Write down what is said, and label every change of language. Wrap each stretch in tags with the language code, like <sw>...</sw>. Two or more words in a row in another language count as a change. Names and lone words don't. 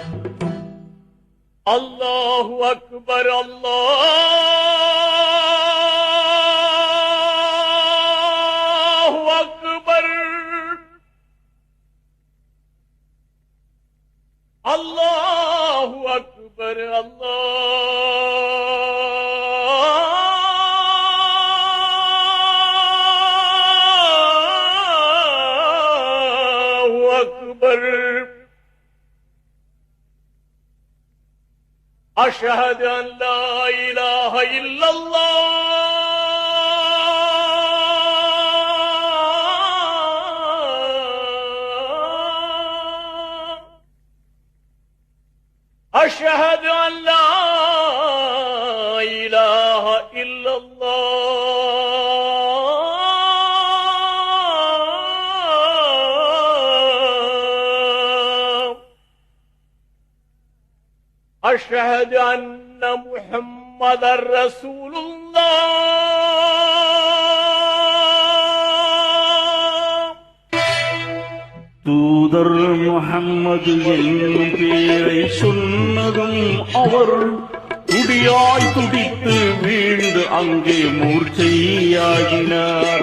<ar>الله أكبر الله أكبر الله أكبر الله أكبر அல்லாஹு அக்பர். أشهد أن لا إله إلا الله أشهد أن لا إله إلا الله أشهد أن محمد رسول الله</ar> <ta>தூதர் முஹம்மது என்னும் பேரை சொன்னதும் அவர் துடியாய் துடித்து வீழ்ந்து அங்கே மூர்ச்சையாகினார்.</ta>